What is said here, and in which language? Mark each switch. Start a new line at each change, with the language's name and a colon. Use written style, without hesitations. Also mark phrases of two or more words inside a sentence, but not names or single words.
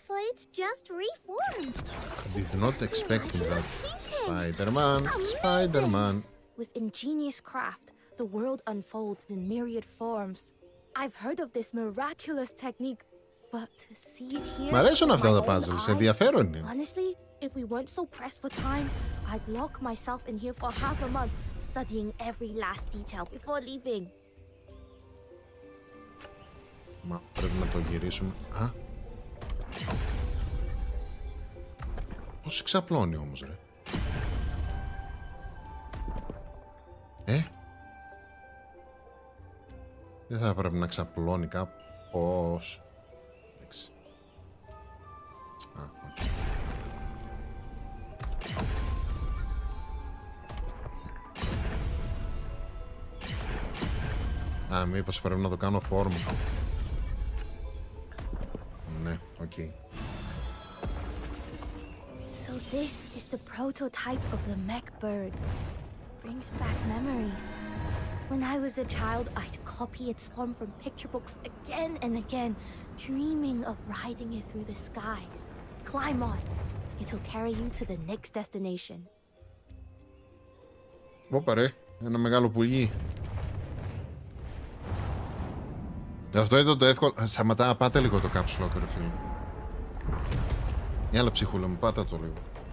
English: It's just reformed. Did not expect that. Spider-Man, Spider-Man. With ingenious craft, the world unfolds in myriad forms. I've heard of this miraculous technique, but to see it here.
Greek: Μ' αρέσουν αυτά τα puzzles, ενδιαφέρον είναι.
English: Honestly, if we weren't so pressed for time, I'd lock myself in here for half a month, studying every last detail before leaving.
Greek: Μα πρέπει να το γυρίσουμε. Α. Πώς ξαπλώνει όμως, ρε. Δεν θα πρέπει να ξαπλώνει κάπως. Εντάξει. Α, οκ. Α, μήπως πρέπει να το κάνω form. Ναι, οκ.
English: So this is the prototype of the mech bird. Brings back memories. When I was a child, I'd copy its form from picture books again and again, dreaming of riding it through the skies. Climb on. It'll carry you to the next destination.
Greek: Ωπα ρε, ένα μεγάλο πουλί. Αυτό ήταν το εύκολο. Σταματά, πάτε λίγο το
English: caps lock,
Greek: ρε φίλε. Μια άλλα ψυχούλα μου, πάτα το λίγο.